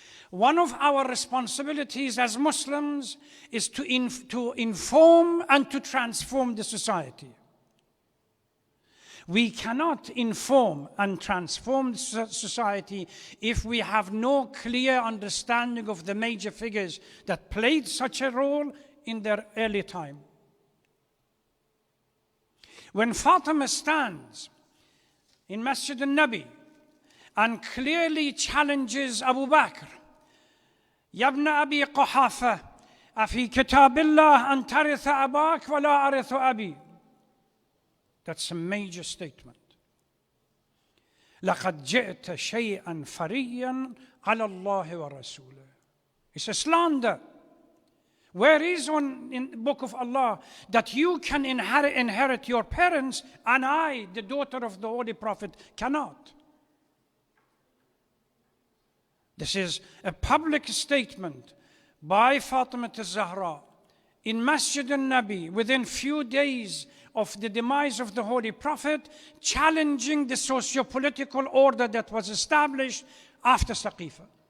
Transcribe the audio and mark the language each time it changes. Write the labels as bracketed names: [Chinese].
[English] one of our responsibilities as Muslims is to inform and to transform the society. We cannot inform and transform society if we have no clear understanding of the major figures that played such a role in their early time. When Fatima stands in Masjid al-Nabi and clearly challenges Abu Bakr, [Arabic] يا ابن أبي قحافة أفي كتاب الله أن ترث أباك ولا أرث أبي. [English] That's a major statement. [Arabic] لقد جئت شيئا فريا على الله ورسوله. [English] It's a slander. Where is in the book of Allah that you can inherit your parents and I, the daughter of the Holy Prophet, cannot? This is a public statement by Fatima al-Zahra in Masjid al-Nabi within few days of the demise of the Holy Prophet, challenging the socio-political order that was established after Saqifa.